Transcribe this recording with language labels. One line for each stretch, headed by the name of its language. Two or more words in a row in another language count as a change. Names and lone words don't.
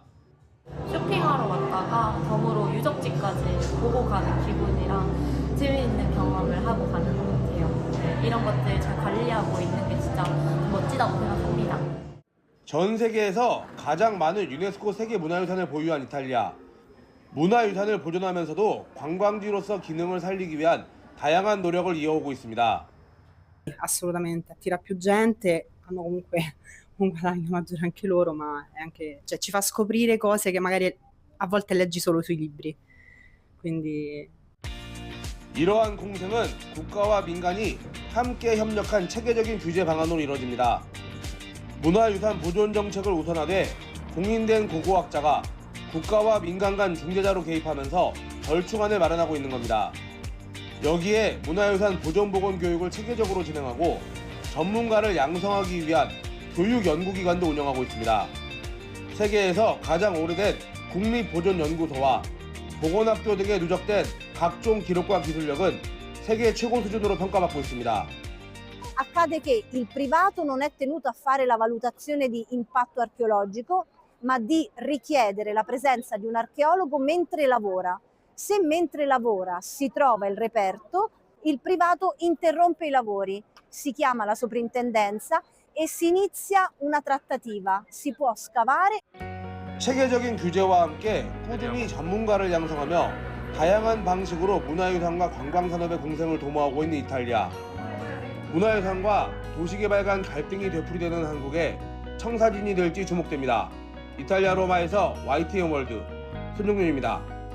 Korean: 쇼핑하러 왔다가 덤으로 유적지까지 보고 가는 기분이랑 재미있는 경험을 하고 가는 것 같아요. 네, 이런 것들 잘 관리하고 있는 게 진짜 멋지다고 생각합니다. 전 세계에서 가장 많은 유네스코 세계문화유산을 보유한 이탈리아. 문화유산을 보존하면서도 관광지로서 기능을 살리기 위한 다양한 노력을 이어오고 있습니다.
Italian: Assolutamente, attira più gente, hanno comunque un guadagno maggiore anche loro, ma è anche, cioè, ci fa scoprire cose che magari a volte leggi solo sui libri. quindi
Korean: 이러한 공생은 국가와 민간이 함께 협력한 체계적인 규제 방안으로 이루어집니다. 문화유산 보존 정책을 우선하되 공인된 고고학자가 국가와 민간 간 중재자로 개입하면서 절충안을 마련하고 있는 겁니다. 여기에 문화유산 보존보건 교육을 체계적으로 진행하고 전문가를 양성하기 위한 교육연구기관도 운영하고 있습니다. 세계에서 가장 오래된 국립보존연구소와 보건학교 등에 누적된 각종 기록과 기술력은 세계 최고 수준으로 평가받고 있습니다.
Italian: Accade che il privato non è tenuto a fare la valutazione di impatto archeologico, ma di richiedere la presenza di un archeologo mentre lavora. Se mentre lavora si trova il reperto, il privato interrompe i lavori, si chiama la soprintendenza e si inizia una trattativa. Si può scavare.
Korean: 체계적인 규제와 함께 꾸준히 전문가를 양성하며 다양한 방식으로 문화유산과 관광산업의 공생을 도모하고 있는 이탈리아. 문화유산과 도시개발 간 갈등이 되풀이되는 한국에 청사진이 될지 주목됩니다. 이탈리아 로마에서 YTN 월드 손종윤입니다.